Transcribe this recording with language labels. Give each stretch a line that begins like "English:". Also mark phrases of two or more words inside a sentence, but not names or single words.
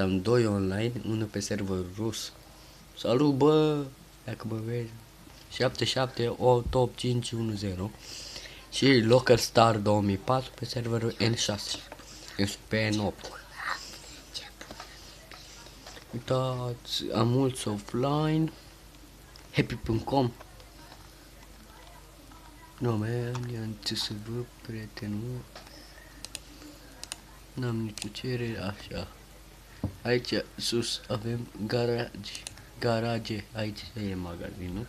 Romanian: Dați am 2 online, unul pe server rus Salut, bă! Dacă mă vezi. 7788510 și Local Star 2004 pe serverul N6. Este pe N8. Uitați, am mulți offline.
English: Happy.com. No, man,
Romanian: i-am ce să văd, prietenul. N-am nicio cerere, așa. Aici sus avem garaje, aici e magazinul.